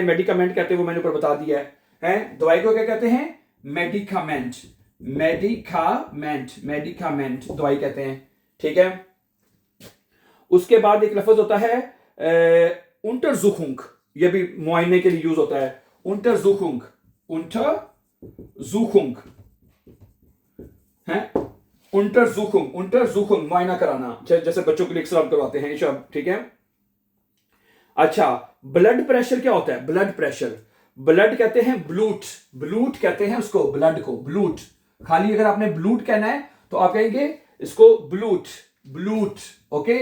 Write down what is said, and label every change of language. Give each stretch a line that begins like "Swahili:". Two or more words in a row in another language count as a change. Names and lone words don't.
Urdu: میڈیکامینٹ کہتے ہیں، وہ میں نے اوپر بتا دیا ہے. دوائی کو کیا کہتے ہیں? میڈیکامینٹ، میڈیکامینٹ، میڈیکامینٹ دوائی کہتے ہیں، ٹھیک ہے. اس کے بعد ایک لفظ ہوتا ہے untersuchung, یہ بھی معائنے کے لیے یوز ہوتا ہے,
German: untersuchung, untersuchung
Urdu: है,
German: untersuchung, untersuchung
Urdu: معائنہ کرانا، جیسے بچوں کے لیے ایکسرے کرواتے ہیں، ٹھیک ہے. اچھا,
English: blood pressure
Urdu: کیا ہوتا ہے?
English: blood pressure,
Urdu: بلڈ کہتے ہیں بلوٹ، بلوٹ کہتے ہیں اس کو، بلڈ کو بلوٹ. خالی اگر آپ نے بلوٹ کہنا ہے تو آپ کہیں گے اس کو
German: Blut, Blut,
Urdu: اوکے.